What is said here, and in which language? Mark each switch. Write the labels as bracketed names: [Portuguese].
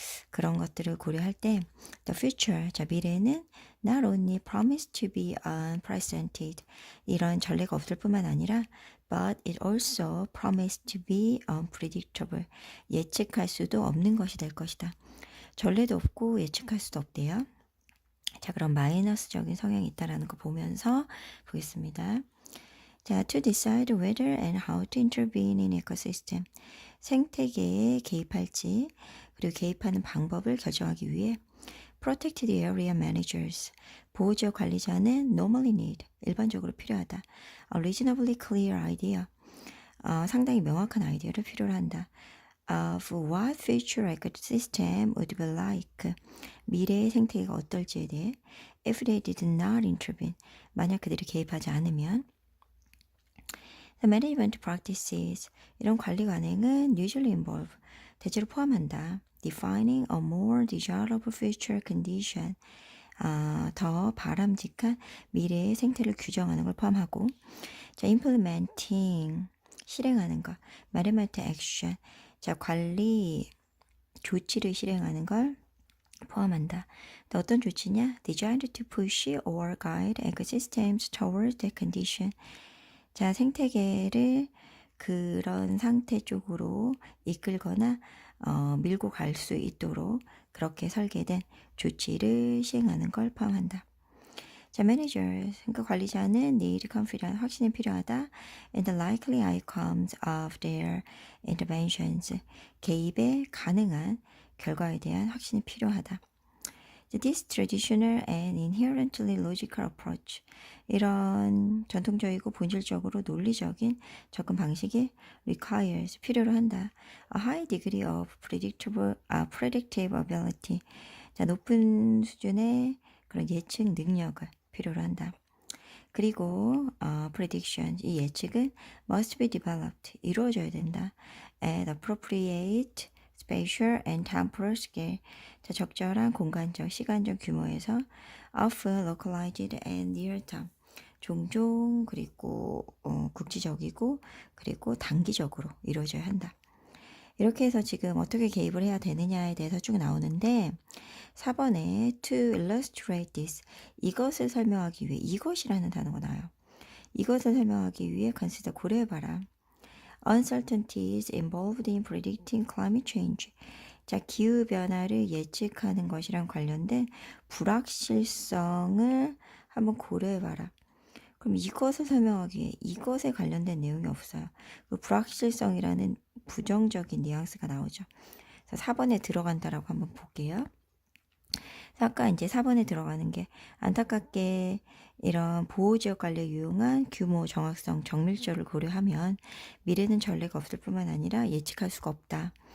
[Korean] 그런 것들을 고려할 때 [English] the future, [Korean] 자, 미래는 [English] not only promise to be unprecedented, [Korean] 이런 전례가 없을 뿐만 아니라 [English] but it also promised to be unpredictable, [Korean] 예측할 수도 없는 것이 될 것이다. 전례도 없고 예측할 수도 없대요. 자, 그럼 마이너스적인 성향이 있다라는 거 보면서 보겠습니다. [English] 자, to decide whether and how to intervene in ecosystem, [Korean] 생태계에 개입할지 그리고 개입하는 방법을 결정하기 위해 [English] protected area managers, [Korean] 보호지역 관리자는 [English] normally need, [Korean] 일반적으로 필요하다. [English] A reasonably clear idea, [Korean] 상당히 명확한 아이디어를 필요로 한다. [English] Of what future ecosystem would be like, [Korean] 미래의 생태계가 어떨지에 대해 [English] if they did not intervene, [Korean] 만약 그들이 개입하지 않으면. [English] The management practices, [Korean] 이런 관리 관행은 [English] usually involve, [Korean] 대체로 포함한다. [English] Defining a more desirable future condition, [Korean] 더 바람직한 미래의 생태를 규정하는 걸 포함하고. 자, [English] implementing, [Korean] 실행하는 것. [English] management action, [Korean] 자, 관리 조치를 실행하는 걸 포함한다. 또 어떤 조치냐? [English] Designed to push or guide ecosystems towards that condition. [Korean] 자, 생태계를 그런 상태 쪽으로 이끌거나 밀고 갈 수 있도록 그렇게 설계된 조치를 시행하는 걸 포함한다. 자, [English] managers, [Korean] 그러니까 관리자는 [English] need confidence, [Korean] 확신이 필요하다. [English] And the likely outcomes of their interventions, [Korean] 개입의 가능한 결과에 대한 확신이 필요하다. [English] This traditional and inherently logical approach, [Korean] 이런 전통적이고 본질적으로 논리적인 접근 방식이 [English] requires, [Korean] 필요로 한다. [English] A high degree of predictive ability, [Korean] 자, 높은 수준의 그런 예측 능력을 필요로 한다. 그리고 [English] prediction, [Korean] 이 예측은 [English] must be developed, [Korean] 이루어져야 된다. [English] At appropriate spatial and temporal scale, [Korean] 자, 적절한 공간적, 시간적 규모에서 [English] often localized and near term, [Korean] 종종 그리고 국지적이고 그리고 단기적으로 이루어져야 한다. 이렇게 해서 지금 어떻게 개입을 해야 되느냐에 대해서 쭉 나오는데 4번에 [English] to illustrate this, [Korean] 이것을 설명하기 위해, 이것이라는 단어가 나와요. 이것을 설명하기 위해 [English] consider, [Korean] 고려해봐라. [English] Uncertainties involved in predicting climate change. [Korean] 자, 기후변화를 예측하는 것이랑 관련된 불확실성을 한번 고려해봐라. 그럼 이것을 설명하기 위해 이것에 관련된 내용이 없어요. 그 불확실성이라는 부정적인 뉘앙스가 나오죠. 그래서 4번에 들어간다라고 한번 볼게요. 아까 이제 4번에 들어가는 게 안타깝게 이런 보호지역 관리에 유용한 규모, 정확성, 정밀도를 고려하면 미래는 전례가 없을 뿐만 아니라 예측할 수가 없다.